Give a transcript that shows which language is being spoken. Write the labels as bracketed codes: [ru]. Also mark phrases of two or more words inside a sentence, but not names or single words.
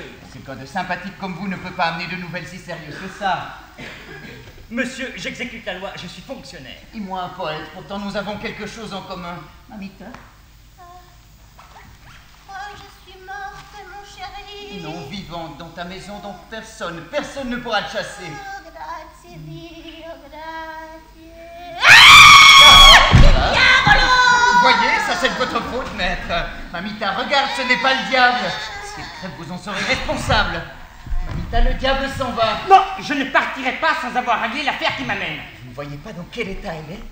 [fr] C'est qu'un de sympathique comme vous ne peut pas amener de nouvelles si sérieuses que ça. Monsieur, j'exécute la loi, je suis fonctionnaire. Et moi un poète, pourtant nous avons quelque chose en commun. Mamita? Oh, je suis morte, mon chéri. Non, vivante dans ta maison, donc personne ne pourra te chasser. [it] Oh, grazie, Dio, grazie. [fr] Vous voyez, ça c'est de votre faute, maître. Mamita, regarde, ce n'est pas le diable. S'il crève, vous en serez responsable. Mamita, le diable s'en va. Non, je ne partirai pas sans avoir réglé l'affaire qui m'amène. Vous ne voyez pas dans quel état elle est?